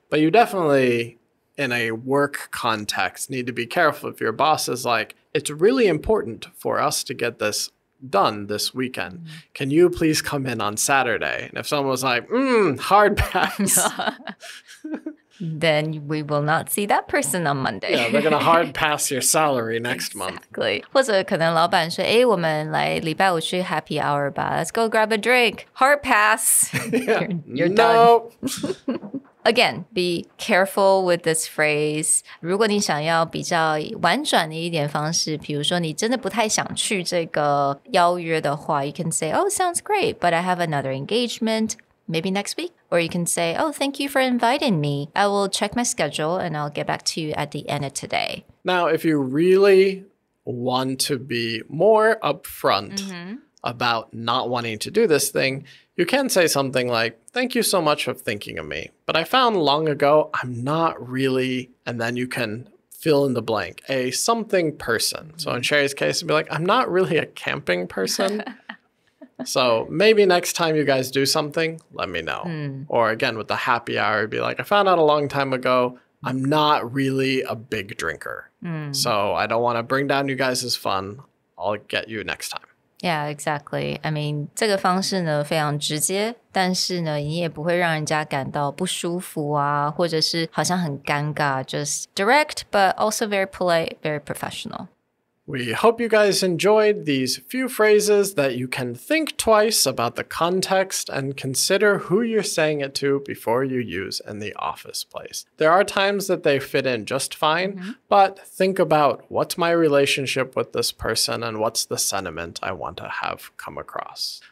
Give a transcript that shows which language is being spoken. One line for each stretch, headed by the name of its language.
English: But you definitely, in a work context, need to be careful if your boss is like, it's really important for us to get this done this weekend. Can you please come in on Saturday? And if someone was like, hard pass. Then we will not see that person on Monday. Yeah, they're going to hard pass your salary next month. Exactly.
Chinese: 或者可能老板说，诶，我们来礼拜五去 happy hour 吧
English: Let's go grab a drink. Hard pass. Yeah. You're done. Again, be careful with this phrase.
Chinese: 如果你想要比较婉转的一点方式，比如说你真的不太想去这个邀约的话
English: you can say, oh, sounds great, but I have another engagement. Maybe next week. Or you can say, oh, thank you for inviting me. I will check my schedule and I'll get back to you at the end of today. Now, if you really want to be more upfront about not wanting to do this thing, you can say something like, thank you so much for thinking of me. But I found long ago, I'm not really, and then you can fill in the blank, a something person. So in Sherry's case, it'd be like, I'm not really a camping person. So maybe next time you guys do something, let me know. Or again, with the happy hour, it'd be like, I found out a long time ago, I'm not really a big drinker. So I don't want to bring down you guys' fun. I'll get you next time. Yeah, exactly. I mean,
Chinese: 这个方式呢非常直接，但是呢你也不会让人家感到不舒服啊，或者是好像很尴尬。
English: Just direct, but also very polite, very professional. We hope you guys enjoyed these few phrases that you can think twice about the context and consider who you're saying it to before you use in the office place. There are times that they fit in just fine, but think about what's my relationship with this person and what's the sentiment I want to have come across.